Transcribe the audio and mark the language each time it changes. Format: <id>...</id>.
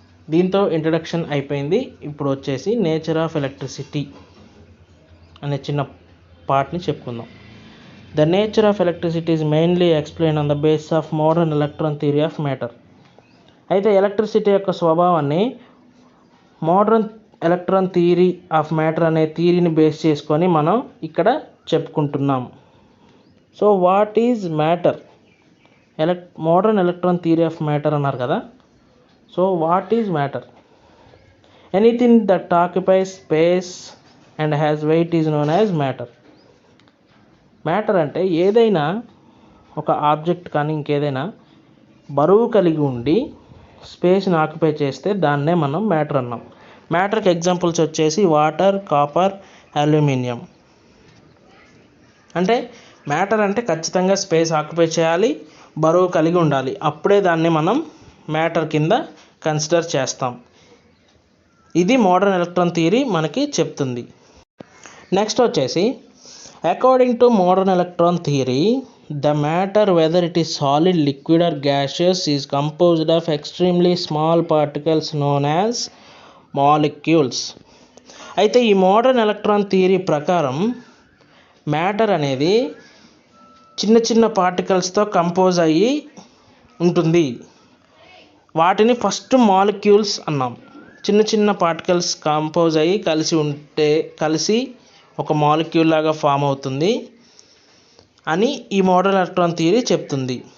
<te>దీంతో ఇంట్రడక్షన్ అయిపోయింది. ఇప్పుడు వచ్చేసి నేచర్ ఆఫ్ ఎలక్ట్రిసిటీ అనే చిన్న పార్ట్ని చెప్పుకుందాం.</te> <en>The nature of electricity is mainly explained on the basis of modern electron theory of matter.</en> <te>అయితే ఎలక్ట్రిసిటీ యొక్క స్వభావాన్ని modern electron theory of matter అనే థియరీని బేస్ చేసుకొని మనం ఇక్కడ చెప్పుకుంటున్నాం.</te> <en>So what is matter? Modern electron theory of matter</en> <te>అన్నారు కదా.</te> <en>So what is matter? Anything that occupies space and has weight is known as matter.</en> <te>Matter అంటే ఏదైనా ఒక ఆబ్జెక్ట్ కానీ ఇంకేదైనా బరువు కలిగి ఉండి స్పేస్ని ఆక్యుపై చేస్తే దాన్నే మనం మ్యాటర్ అన్నాం. మ్యాటర్కి ఎగ్జాంపుల్స్ వచ్చేసి వాటర్, కాపర్, అల్యూమినియం. అంటే మ్యాటర్ అంటే ఖచ్చితంగా స్పేస్ ఆక్యుపై చేయాలి, బరువు కలిగి ఉండాలి. అప్పుడే దాన్ని మనం మ్యాటర్ కింద కన్సిడర్ చేస్తాం. ఇది మోడర్న్ ఎలక్ట్రాన్ థియరీ మనకి చెప్తుంది. నెక్స్ట్ వచ్చేసి</te> <en>according to modern electron theory, the matter, whether it is solid, liquid or gaseous, is composed of extremely small particles known as molecules.</en> <te>అయితే ఈ మోడర్న్ ఎలక్ట్రాన్ థియరీ ప్రకారం matter అనేది చిన్న చిన్న పార్టికల్స్తో compose అయ్యి ఉంటుంది. వాటిని ఫస్ట్ మాలిక్యూల్స్ అన్నాం. చిన్న చిన్న పార్టికల్స్ కంపోజ్ అయ్యి కలిసి ఒక మాలిక్యూల్ లాగా ఫామ్ అవుతుంది అని ఈ మోడర్న్ ఎలక్ట్రాన్ థియరీ చెప్తుంది.</te>